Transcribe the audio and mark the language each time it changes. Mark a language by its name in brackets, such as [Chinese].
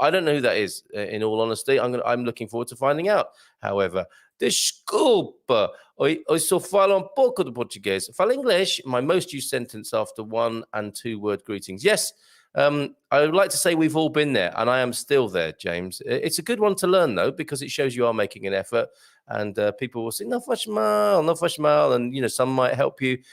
[English] I don't know who that is, in all honesty. I'm looking forward to finding out. However, [Portuguese] desculpa, eu só falo pouco de português. [English] Falo English, my most used sentence after 1 and 2 word greetings. Yes. I would like to say we've all been there, and I am still there, James. It's a good one to learn, though, because it shows you are making an effort, and people will say, [Portuguese] no faz mal, [English] and, some might help you.